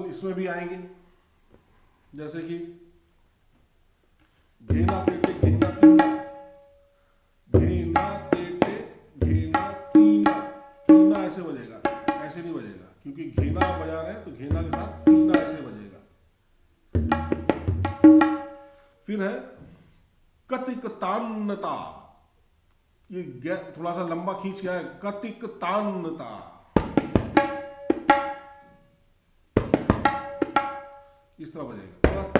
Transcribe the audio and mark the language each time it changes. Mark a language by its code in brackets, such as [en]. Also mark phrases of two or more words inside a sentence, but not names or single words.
[hi] इसमें भी आएंगे, जैसे कि घेना तेटे घेना तीना, घेना तेटे घेना तीना, तीना ऐसे बजेगा, ऐसे नहीं बजेगा, क्योंकि घेना बजा रहे हैं तो घेना के साथ तीना ऐसे बजेगा। फिर है कतिक तान्नता, ये थोड़ा सा लंबा खींच गया है, कतिक तान्नता, इस तरह बजेगा।